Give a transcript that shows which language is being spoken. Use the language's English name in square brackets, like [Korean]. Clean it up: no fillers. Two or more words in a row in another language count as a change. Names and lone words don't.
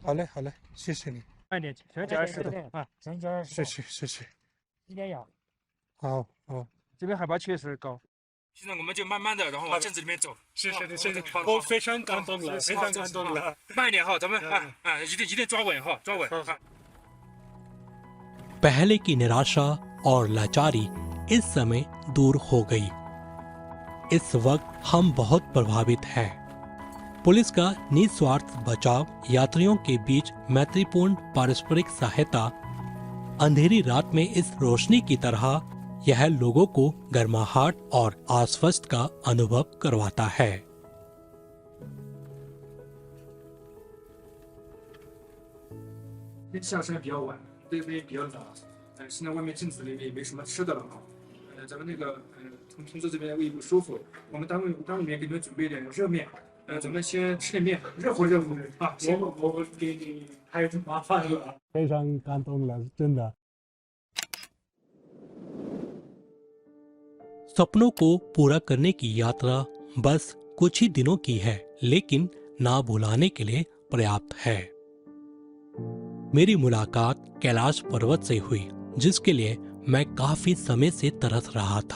[Chinese] 好嘞好嘞，谢谢你。慢点，小心脚石头啊。小心脚石头。谢谢谢谢。一点氧，好，这边海拔确实高。现在我们就慢慢的，然后往镇子里面走。谢谢，我非常感动了，非常感动了。慢一点哈，咱们一定抓稳哈，抓稳。 [Hindi] पहले की निराशा और लाचारी इस समय दूर हो गई। इस वक्त हम बहुत प्रभावित हैं। पुलिस का निस्वार्थ बचाव, यात्रियों के बीच मैत्रीपूर्ण पारस्परिक सहायता, अंधेरी रात में इस रोशनी की तरह यह लोगों को गर्माहट और आश्वस्त का अनुभव करवाता है। [Chinese] 下山比较晚，这边比较冷，现在外面镇子里面也没什么吃的了啊。咱们那个同志这边胃不舒服，我们单位里面给你们准备点热面，咱们先吃点面，热乎热乎啊。我给你太麻烦了，非常感动了，真的。 [Hindi] सपनों को पूरा करने की यात्रा बस कुछ ही दिनों की है, लेकिन ना भुलाने के लिए पर्याप्त है। मेरी मुलाकात कैलाश पर्वत से हुई, जिसके लिए मैं काफी समय से तरस रहा था।